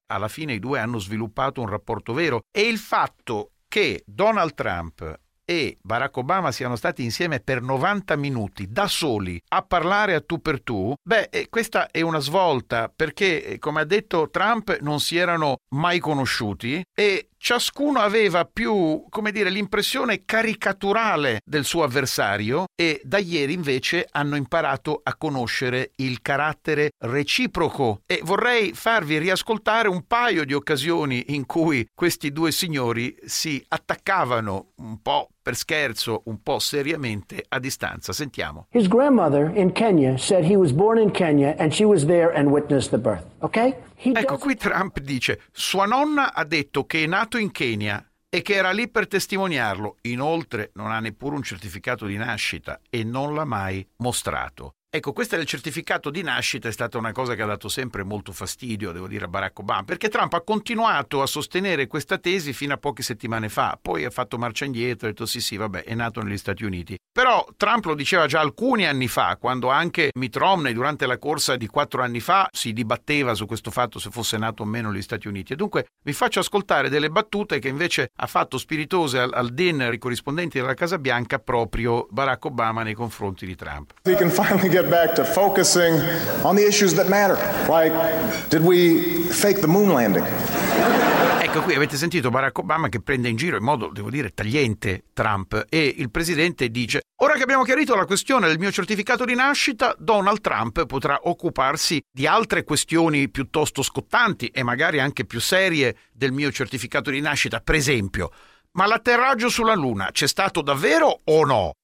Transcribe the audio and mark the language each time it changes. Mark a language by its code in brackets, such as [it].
[it] Alla fine i due hanno sviluppato un rapporto vero e il fatto che Donald Trump e Barack Obama siano stati insieme per 90 minuti da soli a parlare a tu per tu, beh, questa è una svolta, perché come ha detto Trump non si erano mai conosciuti e ciascuno aveva più, come dire, l'impressione caricaturale del suo avversario e da ieri invece hanno imparato a conoscere il carattere reciproco. E vorrei farvi riascoltare un paio di occasioni in cui questi due signori si attaccavano un po' per scherzo, un po' seriamente a distanza. Sentiamo. [en] His grandmother in Kenya said he was born in Kenya and she was there and witnessed the birth. Okay? [it] Ecco, qui Trump dice: sua nonna ha detto che è nato in Kenya e che era lì per testimoniarlo. Inoltre non ha neppure un certificato di nascita e non l'ha mai mostrato. Ecco, questo è il certificato di nascita, è stata una cosa che ha dato sempre molto fastidio, devo dire, a Barack Obama, perché Trump ha continuato a sostenere questa tesi fino a poche settimane fa, poi ha fatto marcia indietro e ha detto sì, vabbè, è nato negli Stati Uniti. Però Trump lo diceva già alcuni anni fa, quando anche Mitt Romney, durante la corsa di 4 anni fa, si dibatteva su questo fatto, se fosse nato o meno negli Stati Uniti. E dunque vi faccio ascoltare delle battute che invece ha fatto spiritose al dinner corrispondente della Casa Bianca proprio Barack Obama nei confronti di Trump. [en] Get back to focusing on the issues that matter. Like, did we fake the moon landing? [it] Ecco, qui avete sentito Barack Obama che prende in giro in modo, devo dire, tagliente Trump, e il presidente dice: ora che abbiamo chiarito la questione del mio certificato di nascita, Donald Trump potrà occuparsi di altre questioni piuttosto scottanti e magari anche più serie del mio certificato di nascita, per esempio: ma l'atterraggio sulla Luna c'è stato davvero o no?